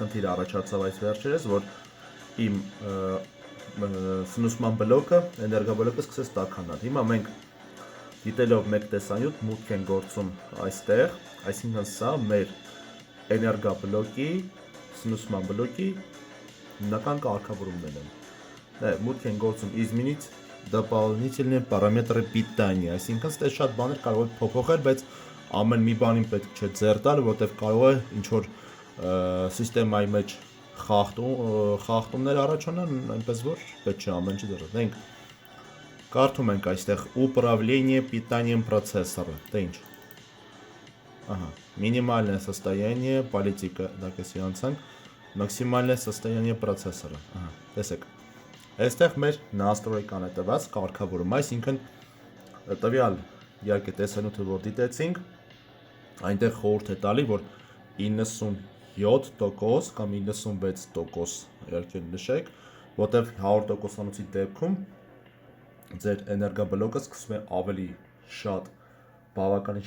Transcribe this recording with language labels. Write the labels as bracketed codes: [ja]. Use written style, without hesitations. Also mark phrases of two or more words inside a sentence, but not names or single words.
[hy] խնդիր առաջացավ այս վերջերս, որ իմ սնուցման բլոկը, էներգաբլոկը սկսեց տաքանալ։ Հիմա մենք դիտելով մեկ տեսանյութ մուտք են գործում այստեղ, այսինքն սա մեր էներգաբլոկի, սնուցման բլոկի հիմնական կարգավորումներն են։ Մուտք են գործում [ru] изменить дополнительные параметры питания, [hy] այսինքն ստե շատ բաներ կարող եք փոփոխել, բայց ամեն մի բանին պետք չէ ձեռ տալ, որտեվ կարող է ինչ որ սիստեմայի մեջ խախտումներ առաջանան, այնպես որ պետք չէ ամեն ինչ ձեռ տալ։ Դենք կարդում ենք այստեղ [ru] управление питанием процессора, [hy] դե ինչ։ Ահա, [ru] минимальное состояние политика, [hy] դակեսի անցանք, [ru] максимальное состояние процессора, [hy] ահա, տեսեք։ Այստեղ մեր настройкան է տված կարգավորում, այսինքն տվյալ իհարկե տեսանյութը որ դիտեցինք, այնտեղ խորհուրդ է տալի, որ 97% կամ 96% իհարկե նշեք, որտեղ 100%-անոցի դեպքում ձեր էներգաբլոկը սկսում է ավելի շատ, բավականին